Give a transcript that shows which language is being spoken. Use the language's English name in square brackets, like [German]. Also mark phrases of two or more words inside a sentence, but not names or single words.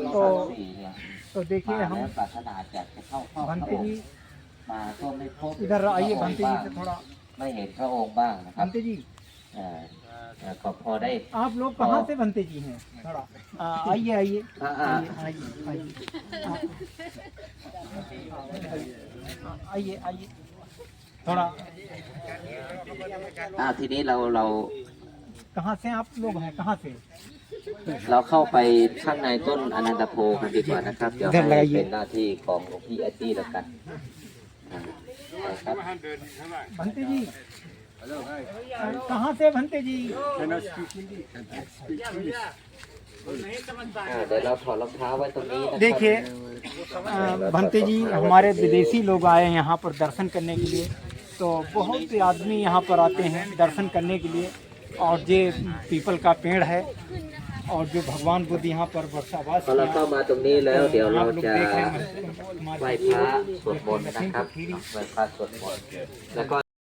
[Hindi] तो देखिए हम भंते जी इधर आइए, भंते जी से थोड़ा। भंते जी आप लोग कहाँ से भंते जी हैं? थोड़ा आइए आइए आइए आइए थोड़ा। [Thai] ทีนี้เรา [Hindi] कहाँ से आप लोग हैं, कहाँ से? [Thai] เราเข้าไปข้างในต้นอนันตโพกันดีกว่านะครับเดี๋ยวให้เป็นหน้าที่ของหลวงพี่อาตี้แล้วกันครับ [Hindi] भंते जी कहाँ से भंते जी? [Thai] เดี๋ยวเราถอดรองเท้าไว้ตรงนี้นะครับ [Hindi] देखिए भंते जी हमारे विदेशी लोग आए हैं यहाँ पर दर्शन करने के लिए। तो बहुत से आदमी यहाँ पर आते हैं दर्शन करने के लिए। और ये पीपल का पेड़ है और जो भगवान बुद्ध यहाँ पर वर्षावास [Thai] พอเราเข้ามาตรงนี้แล้วเดี๋ยวเรา [Hindi] आप लोग [Thai] จะ [Hindi] देख रहे हैं [Thai] ไหว้พระสวดมนต์นะครับไหว้พระสวดมนต์แล้วก็